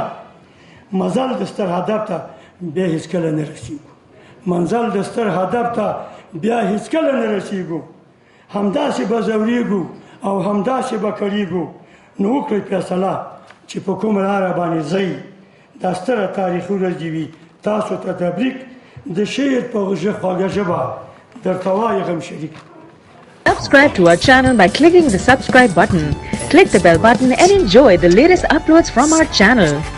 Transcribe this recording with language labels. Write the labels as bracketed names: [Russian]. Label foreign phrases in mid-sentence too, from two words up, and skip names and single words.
[Pashto] مزل د ستر هدف ته بیا هېڅکله نه رسېږو، منزل د ستر هدف ته بیا هېڅکله نه رسېږو، همداسې به ځورېږو او همداسې به کړېږو. نو وکړئ فیصله چې په کومه لاره باندې ځئ. دا ستره تاریخي ورځ دې وي تاسو ته تبریک. د شعر په خوږه ژبه درته وایي غم شریک. [English] Subscribe to our channel by clicking the subscribe button. Click the bell button and enjoy the latest uploads from our channel.